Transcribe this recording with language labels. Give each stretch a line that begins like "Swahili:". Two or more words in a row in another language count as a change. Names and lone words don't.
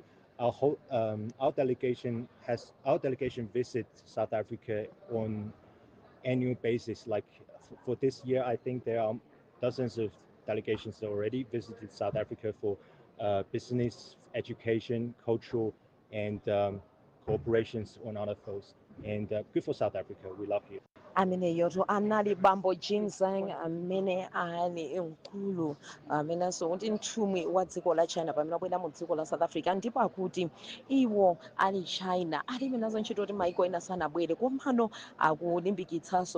English: Our delegation visits South Africa on annual basis. Like for this year, I think there are dozens of delegations that already visited South Africa for business, education, cultural, and cooperations on other fields. And good for South Africa. We love you.
Nyanja: ameneyoto anali bambo Jinsang amene ali mkulu amenenso kuti mthumwi wa dziko la china pamene abwera mu dziko la south africa ndipo akuti iwo ali china alibe nazo ntchito kuti maiko ena sanabwere komano akulimbikitsanso